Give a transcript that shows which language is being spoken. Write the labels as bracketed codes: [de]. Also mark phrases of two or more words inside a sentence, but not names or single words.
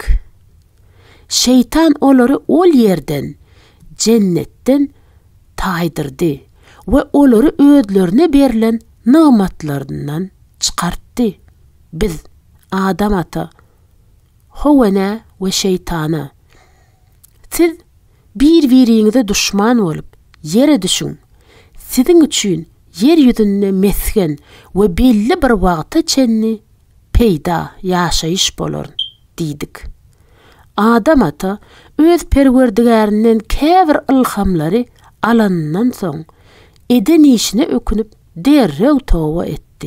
[tk] Şeytan olary ol yerden, cennetten taýdyrdy we olary özlerine berilen nymatlaryndan çykartdy. Biz Adam ata, Howene we şeytana, siz bir-biriňize düşman bolup yere düşün. Sizin üçin yer ýüzünde mesken we belli bir wagta çenni peýda ýaşaýyş bolar diýdik. Adam ata öz perwerdigärinden käbir ilhamlary alandan soň eden işine ökünüp derrew toba etdi.